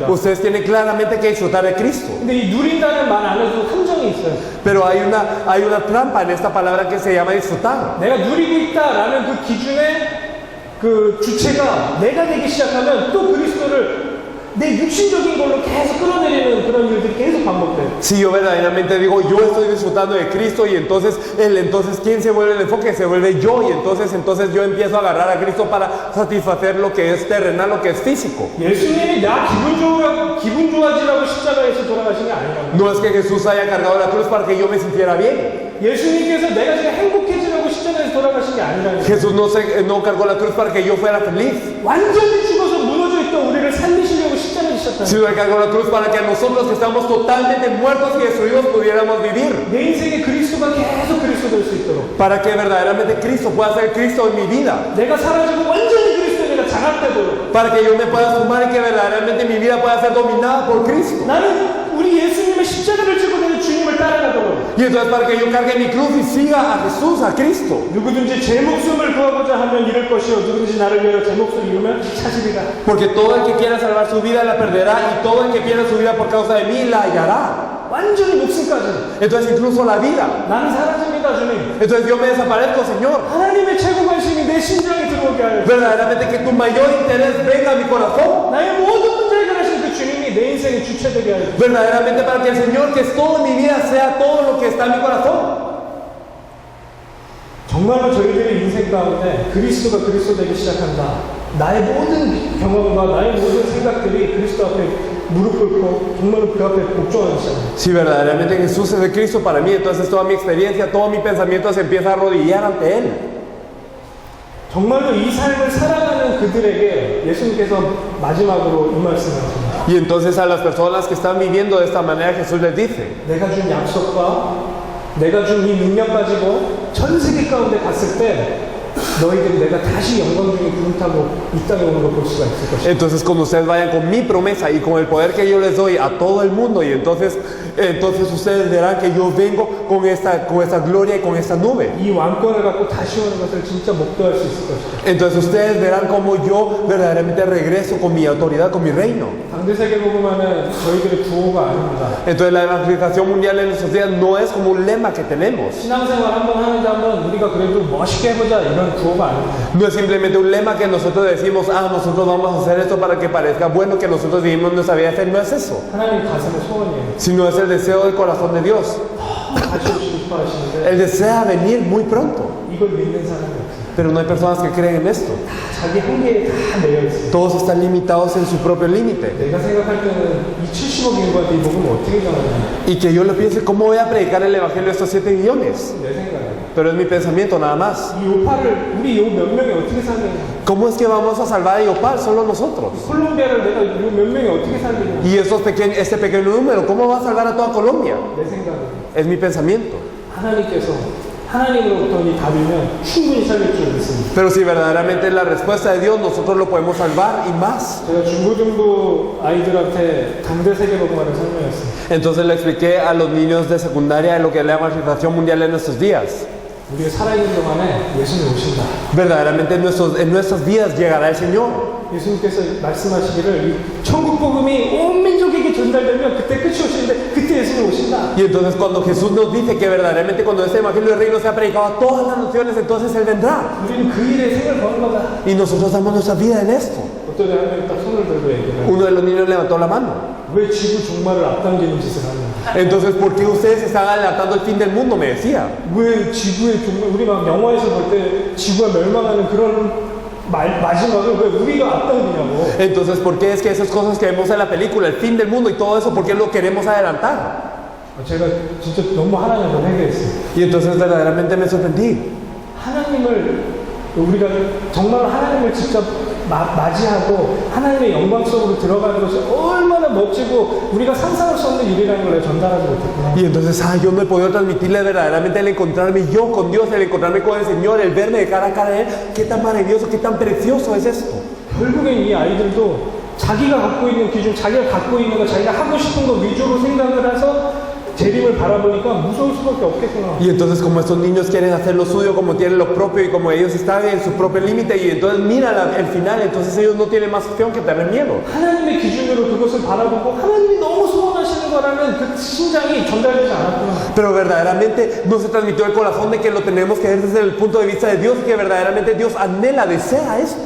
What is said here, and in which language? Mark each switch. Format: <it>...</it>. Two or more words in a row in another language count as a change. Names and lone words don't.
<es>Ustedes tienen claramente que disfrutar de Cristo.</es> <ko>근데 이 누린다는 말 안에도 함정이 있어요.</ko> <es>Pero hay una trampa en esta palabra que se llama disfrutar.</es> <ko>내가 누리고 있다라는 그 기준의 그 주체가 내가 되기 시작하면 또 그리스도를 내 육신적인 걸로 계속 끌어내리는 그런 일들이 계속 반복돼요.</ko> <es>Si yo verdaderamente digo yo estoy disfrutando de Cristo y entonces ¿quién se vuelve el enfoque? Se vuelve yo y entonces yo empiezo a agarrar a Cristo para satisfacer lo que es terrenal, lo que es físico.</es> <ko>예수님이 나 기분 좋아지라고 십자가에서 돌아가신 게 아니라고.</ko> <es>No es que Jesús haya cargado la cruz para que yo me sintiera bien.</es> <ko>예수님께서 내가 지금 행복해지라고 십자가에서 돌아가신 게 아니라고.</ko> <es>Jesús no cargó la cruz para que yo fuera feliz,</es> <ko>완전히 죽어서 무너져 있던 우리를 살리시려고 십자가에 지셨다.</ko> <es>sino que cargó la cruz para que nosotros que estamos totalmente muertos y destruidos pudiéramos vivir.</es> <ko>내 인생에 그리스도가 계속 그리스도 될 수 있도록.</ko> <es>Para que verdaderamente Cristo pueda ser Cristo en mi vida.</es> <ko>내가 사라지고 완전히 그리스도에 내가 장악되도록.</ko> <es>Para que yo me pueda sumar y que verdaderamente mi vida pueda ser dominada por Cristo.</es> <ko>나는 우리 예수님의 십자가를 지고 내는 주님을 따라가도록.</ko> <es>Y entonces para que yo cargue mi cruz y siga a Jesús, a Cristo.</es> <ko>누구든지 제 목숨을 구하고자 하면 잃을 것이요 누구든지 나를 위하여 제 목숨을 잃으면 찾으리라.</ko> <es>Porque todo el que quiera salvar su vida la perderá y todo el que pierda su vida por causa de mí la hallará.</es> <ko>완전히 목숨까지.</ko> <es>Entonces incluso la vida.</es> <ko>나는 사라집니다, 주님.</ko> <es>Entonces yo me desaparezco, Señor.</es> <ko>하나님의 최고 관심이 내 심장에 들어오게 하여.</ko> <es>Verdaderamente que tu mayor interés venga a mi corazón.</es> <ko>나의 모든 문제를 해결하신 그 주님이 내 인생의 주체되게 하여.</ko> <es>Verdaderamente para que el Señor, que es todo en mi vida, sea todo lo que está en mi corazón.</es> <ko>정말로 저희들의 인생 가운데 그리스도가 그리스도 되기 시작한다. 나의 모든 경험과 나의 모든 생각들이 그리스도 앞에 무릎 꿇고 정말로 그 앞에 복종하기 시작합니다.</ko> <es>Si verdaderamente Jesús es el Cristo para mí, entonces toda mi experiencia, todo mi pensamiento se empieza a arrodillar ante Él.</es> <ko>정말로 이 삶을 살아가는 그들에게 예수님께서 마지막으로 이 말씀을 하십니다.</ko> <es>Y entonces a las personas que están viviendo de esta manera, Jesús les dice,</es> <ko>내가 준 약속과 내가 준 이 능력 가지고 전 세계 가운데 갔을 때 너희들이 내가 다시 영광 중에 구름 타고 이 땅에 오는 걸 볼 수가 있을 것이다.</ko> <es>Entonces cuando ustedes vayan con mi promesa y con el poder que yo les doy a todo el mundo, y entonces ustedes verán que yo vengo con esta gloria y con esta nube.</es> <ko>이 왕권을 갖고 다시 오는 것을 진짜 목도할 수 있을 것이다.</ko> <es>Entonces ustedes verán cómo yo verdaderamente regreso con mi autoridad, con mi reino.</es> <ko>당대 세계복음화는 저희들의 구호가 아닙니다.</ko> <es>Entonces la evangelización mundial en nuestros días no es como un lema que tenemos.</es> <ko>신앙생활 한번 하는데 한번 우리가 그래도 멋있게 해보자 이런 구호가 아닙니다.</ko> <es>No es simplemente un lema que nosotros decimos, nosotros vamos a hacer esto para que parezca bueno, que nosotros vivimos nuestra vida de fe. No es eso,</es> <ko>하나님 가슴의 소원이에요.</ko> <es>sino es el deseo del corazón de Dios.</es> <ko>같이 오시고 싶어 하시는데</ko> <es>Él desea venir muy pronto,</es> <ko>이걸 믿는 사람이 없어요.</ko> <es>pero no hay personas que creen en esto.</es> <ko>자기 한계에 다 매여 있어요.</ko> <es>Todos están limitados en su propio límite.</es> <ko>내가 생각할 때는 이 70억 인구한테 이 복음을 어떻게 전하냐</ko> <es>Y que yo le piense, ¿cómo voy a predicar el evangelio a estos 7 millones?</es> <ko>내 생각이에요.</ko> <es>Pero es mi pensamiento nada más.</es> <ko>이 요파를 우리 요 몇 명이 어떻게 살겠냐</ko> <es>¿Cómo es que vamos a salvar a Yopal? Solo nosotros.</es> <ko>콜롬비아를 내가 요 몇 명이 어떻게 살겠냐</ko> <es>Y este pequeño número, ¿cómo va a salvar a toda Colombia?</es> <ko>내 생각이에요.</ko> <es>Es mi pensamiento.</es> <ko>하나님께서 하나님으로부터 이 답이면 충분히 살릴 줄 믿습니다.</ko> <es>Pero si verdaderamente es la respuesta de Dios, nosotros lo podemos salvar y más.</es> <ko>제가 중고등부 아이들한테 당대 세계복음화를 설명했어요.</ko> <es>Entonces le expliqué a los niños de secundaria de lo que es la evangelización mundial en nuestros días.</es> <ko>우리가 살아있는 동안에 예수님 오신다.</ko> <es>Verdaderamente en nuestras vidas llegará el Señor.</es> <ko>예수님께서 말씀하시기를 이 천국 복음이 온 민족에게 전달되면 그때 끝이 오시는데 그때 예수님 오신다.</ko> <es>Y entonces cuando Jesús nos dice que verdaderamente cuando este evangelio del reino sea predicado a todas las naciones, entonces Él vendrá.</es> <ko>우리는 그 일에 생을 거는 거다.</ko> <es>Y nosotros damos nuestra vida en esto.</es> <ko>어떤 한 명이 딱 손을 들고 얘기를</ko> <es>Uno de los niños levantó la mano.</es> <ko>왜 지구 종말을 앞당기는 짓을 하냐</ko> <es>Entonces, ¿por qué ustedes están adelantando el fin del mundo? Me decía.</es> <ko>왜 지구의 종말 우리가 영화에서 볼 때 지구가 멸망하는 그런 마지막을 왜 우리가 앞당기냐고</ko> <es>Entonces, ¿por qué es que esas cosas que vemos en la película, el fin del mundo y todo eso, por qué lo queremos adelantar?</es> <ko>제가 진짜 너무 하나님을 회개했어요.</ko> <es>Y entonces verdaderamente me sorprendí.</es> <ko>하나님을 우리가 정말 하나님을 직접 맞이하고 하나님의 영광 속으로 들어가는 것이 얼마나 멋지고 우리가 상상할 수 없는 일이라는 걸 전달하지 못했구나.</ko> <es>Y entonces, yo no he podido transmitirle verdaderamente el encontrarme yo con Dios, el encontrarme con el Señor, el verme de cara a cara a Él. Qué tan maravilloso, qué tan precioso es esto.</es> <ko>결국엔 이 아이들도 자기가 갖고 있는 기준, 자기가 갖고 있는 거, 자기가 하고 싶은 거 위주로 생각을 해서 재림을 바라보니까 무서울 수밖에 없겠구나.</ko> <es>Y entonces como estos niños quieren hacer lo suyo, como tienen lo propio y como ellos están en su propio límite y entonces mira el final, entonces ellos no tienen más opción que tener miedo.</es> <ko>하나님의 기준으로 그것을 바라보고 하나님이 너무 소원하시는 거라는 그 심장이 전달되지 않았구나.</ko> <es>Pero verdaderamente no se transmitió el corazón de que lo tenemos que ver desde el punto de vista de Dios, que verdaderamente Dios anhela, desea esto.</es>